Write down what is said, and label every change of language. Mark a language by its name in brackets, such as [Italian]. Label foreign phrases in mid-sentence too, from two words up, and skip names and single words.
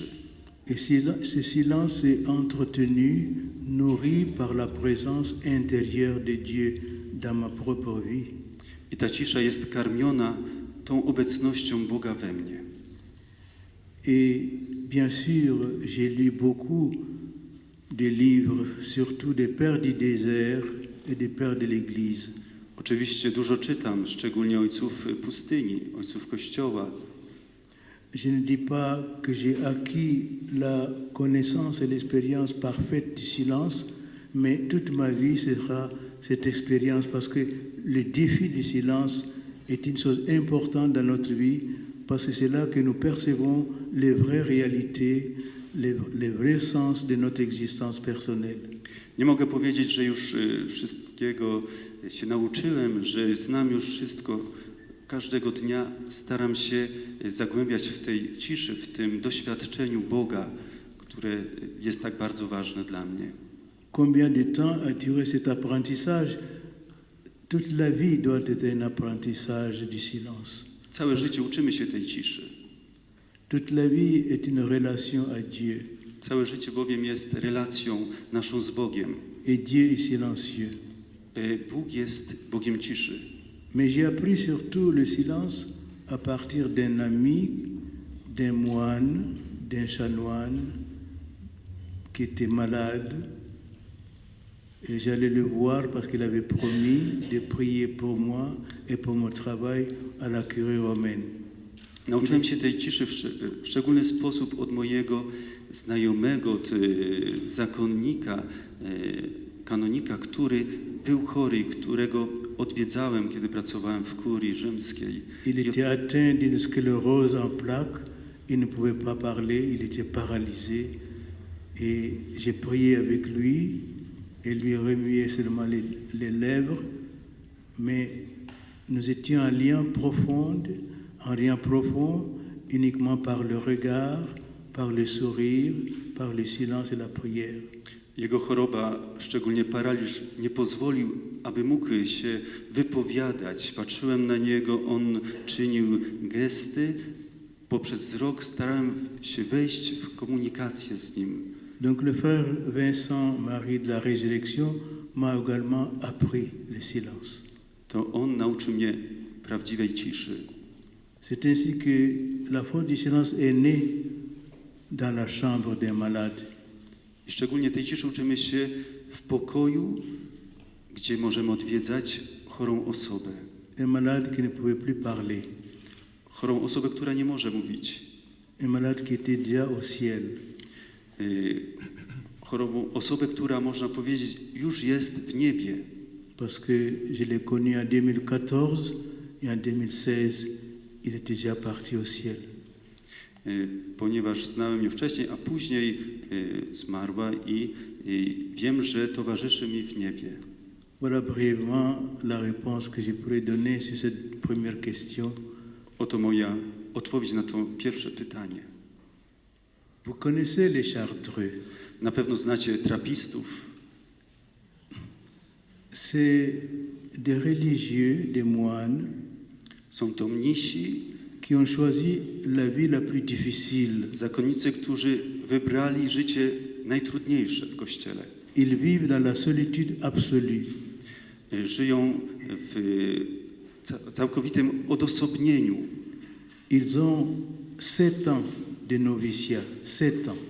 [French] Et ce silence est entretenu, nourri par la présence intérieure de Dieu dans ma propre vie. [Polish] I ta cisza jest karmiona tą obecnością Boga we mnie. [French] Et bien sûr, j'ai lu beaucoup de livres, surtout des pères du désert et des pères de l'Église, [Polish] Oczywiście dużo czytam, szczególnie ojców pustyni, ojców Kościoła. [French] Je ne dis pas que j'ai acquis la connaissance et l'expérience parfaite du silence, mais toute ma vie sera cette expérience parce que le défi du silence est une chose importante dans notre vie parce que c'est là que nous percevons les vraies réalités, les vrais sens de notre existence personnelle. [Polish] Nie mogę powiedzieć, że już wszystkiego się nauczyłem, że znam już wszystko. Każdego dnia staram się zagłębiać w tej ciszy, w tym doświadczeniu Boga, które jest tak bardzo ważne dla mnie. [French] Combien de temps a duré cet apprentissage? Toute la vie doit être un apprentissage du silence. [Polish] Całe życie uczymy się tej ciszy. [French] Toute la vie est une relation à Dieu. [Polish] Całe życie bowiem jest relacją naszą z Bogiem. [French] Et Dieu est silencieux. [Polish] Bóg jest Bogiem ciszy. [French] Mais j'ai appris surtout le silence à partir d'un ami, d'un moine, d'un chanoine qui était malade. Et j'allais le voir parce qu'il avait promis de prier pour moi et pour mon travail à la curie romaine. [Polish] Nauczyłem się tej ciszy w szczególny sposób od mojego znajomego, od zakonnika, kanonika, który był chory, którego odwiedzałem, kiedy pracowałem w kurii rzymskiej. [French] Il était atteint d'une sclérose en plaques, il ne pouvait pas parler, il était paralysé. Et j'ai prié avec lui et lui remué seulement les lèvres, mais nous étions en lien profond, uniquement par le regard, par le sourire, par le silence et la prière. [Polish] Jego choroba, szczególnie paraliż, nie pozwolił, aby mógł się wypowiadać. Patrzyłem na niego, on czynił gesty. Poprzez wzrok starałem się wejść w komunikację z nim. [French] Donc le frère Vincent Marie de la Résurrection m'a également appris le silence. [Polish] To on nauczył mnie prawdziwej ciszy. [French] C'est ainsi que la foi du silence est née dans la chambre d'un malade. [Polish] I szczególnie tej ciszy uczymy się w pokoju, gdzie możemy odwiedzać chorą osobę. [French] Un malade qui ne pouvait plus parler. [Polish] Chorą osobę, która nie może mówić. [French] Un malade qui était déjà au ciel. [Polish] Chorą osobę, która, można powiedzieć, już jest w niebie. [French] Parce que je l'ai connu en 2014 et en 2016, il était déjà parti au ciel. [Polish] Ponieważ znałem ją wcześniej, a później zmarła i wiem, że towarzyszy mi w niebie. [French] Voilà brièvement la réponse que je pourrais donner sur cette première question. [Polish] Oto moja odpowiedź na to pierwsze pytanie. [French] Vous connaissez les Chartreux. [Polish] Na pewno znacie trapistów. [French] C'est des religieux, des moines [Polish] Są to mnisi, [French] qui ont choisi la vie la plus difficile. [Polish] zakonnicy, którzy wybrali życie najtrudniejsze w Kościele. [French] Ils vivent dans la solitude absolue. [Polish] Żyją w całkowitym odosobnieniu. [French] Ils ont 7 ans de noviciat, 7 ans.